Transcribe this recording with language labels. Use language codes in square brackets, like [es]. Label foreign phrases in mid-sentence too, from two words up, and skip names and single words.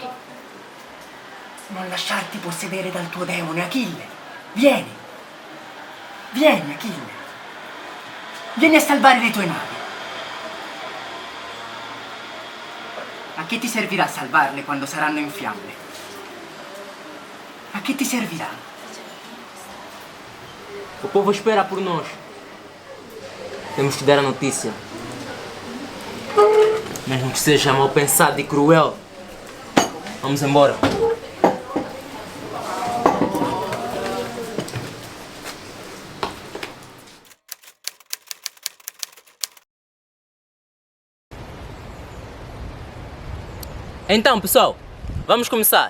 [it] Non lasciarti possedere dal tuo demone, Achille. Vieni. Vieni, Achille. Vieni a salvare le tue navi. A che ti servirà salvarle quando saranno in fiamme? A che ti servirà? [pt] O povo espera por nós. Temos que dar a notícia. Mesmo que seja mal pensado e cruel. Vamos embora. Então, pessoal, vamos começar.